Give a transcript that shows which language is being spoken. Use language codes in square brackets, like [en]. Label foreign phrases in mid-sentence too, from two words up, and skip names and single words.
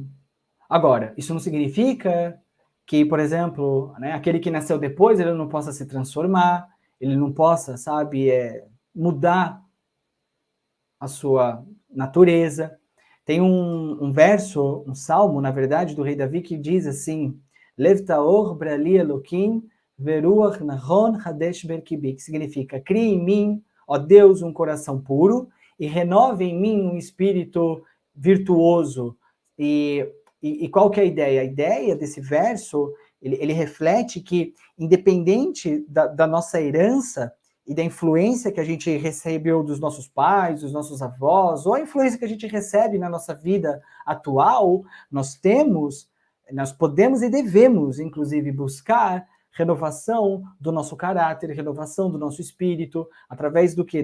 [pt] Agora, isso não significa que, por exemplo, né, aquele que nasceu depois, ele não possa se transformar, ele não possa, sabe, mudar a sua natureza. Tem um verso, um salmo, na verdade, do rei Davi, que diz assim, [he] לב טהור ברא לי אלקים ורוח נכון חדש בקרבי, [pt] que significa, crie em mim, ó Deus, um coração puro, e renove em mim um espírito virtuoso. E qual que é a ideia? A ideia desse verso, ele reflete que, independente da nossa herança e da influência que a gente recebeu dos nossos pais, dos nossos avós, ou a influência que a gente recebe na nossa vida atual, nós podemos e devemos, inclusive, buscar renovação do nosso caráter, renovação do nosso espírito, através do quê?